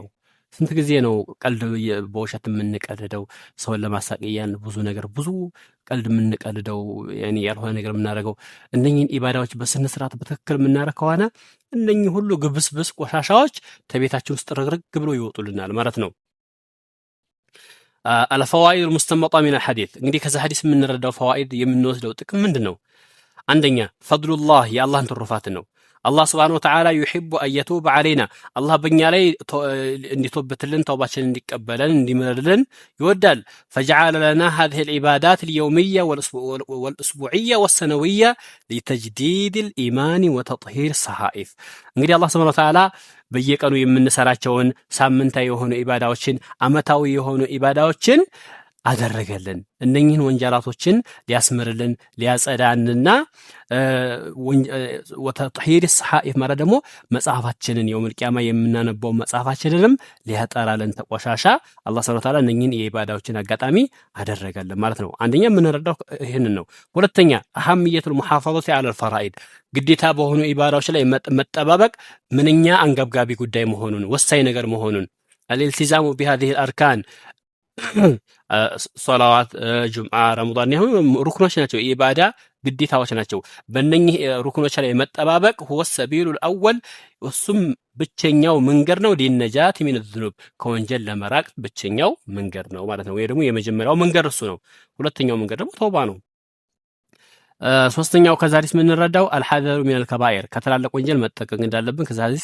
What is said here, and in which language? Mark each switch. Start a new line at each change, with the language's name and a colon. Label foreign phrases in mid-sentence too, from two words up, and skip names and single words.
Amharic: ስንት ጊዜ ነው ቀልድ በውሸት የምንቀልደው? ሰውን ለማሳቂያን ብዙ ቀልድ የምንቀልደው ያኔ ያልሆነ ነገር የምናደርገው? እነኚህን ኢባዳዎች በስነ ስርዓት በትክክል የምናደርግ ከሆነ እነኚህ ሁሉ ግብስብስ ቆሻሻዎች ከቤታችን ውስጥ ረግረግ ብሎ ይወጡልናል ማለት ነው።
Arabic: الفوائد المستنبطة من الحديث
Amharic: እንግዲህ ከዚህ ሐዲስ የምንረዳው ፈዋኢድ የምንወስደው ጥቅም ምንድነው? አንደኛ ፈድሉላህ የአላህን ትሩፋት ነው። አላህ
Arabic: سبحانه وتعالى يحب أن يتوب
Amharic: علينا አላህ በእኛ ላይ እንዲተውበትልን ተውባችንን እንዲቀበለን እንዲምርልን ይወዳል።
Arabic: فجعل لنا هذه العبادات اليومية والأسبوعية والسنوية لتجديد الإيمان وتطهير الصحائف
Amharic: እንግዲህ አላህ
Arabic: سبحانه وتعالى
Amharic: በየቀኑ የምንሰራቸውን ሳምንታዊ የሆኑ ኢባዳዎችን አመታዊ የሆኑ ኢባዳዎችን አደረገልን። እነኚህን ወንጀላቶችን ሊያስምርልን ሊያጸዳንና
Arabic: وتطهير الصحائف
Amharic: ማለት ደግሞ መጽሐፋችንን የውመል ቂያማ የምናነበው መጽሐፋችንንም ሊያጠራልን ተቆሻሻ አላህ
Arabic: سبحانه وتعالى
Amharic: እነኚህን የኢባዳዎችን አጋጣሚ አደረገልን ማለት ነው። አንደኛ የምንረዳው ይሄንን ነው። ሁለተኛ
Arabic: أهمية المحافظة على الفرائض
Amharic: ግዴታ በሆኑ ኢባዳዎች ላይ መጠባበቅ ምንኛ አንገብጋቢ ጉዳይ መሆኑን ወሳኝ ነገር መሆኑን
Arabic: الالتزام بهذه الاركان
Amharic: ሶላዋት ጁምዓ ረመዳን ይሁን ሩክኖች ናቸው፣ ኢባዳ ግዴታዎች ናቸው። በእነኚህ ሩክኖች ላይ መጠባበቅ
Arabic: هو السبيل الاول
Amharic: እሱም ብቸኛው መንገድ ነው።
Arabic: النجاة من الذنوب
Amharic: ከወንጀል ለመራቅ ብቸኛው መንገድ ነው ማለት ነው። ወይ ደግሞ የመጀመሪያው መንገድ እሱ ነው። ሁለተኛው መንገድ ደግሞ ተውባ ነው። ሶስተኛው ከዛ ሐዲስ የምንረዳው
Arabic: الحذر من الكبائر
Amharic: ከትላልቅ ወንጀል መጠንቀቅ እንዳለብን ከዛ ሐዲስ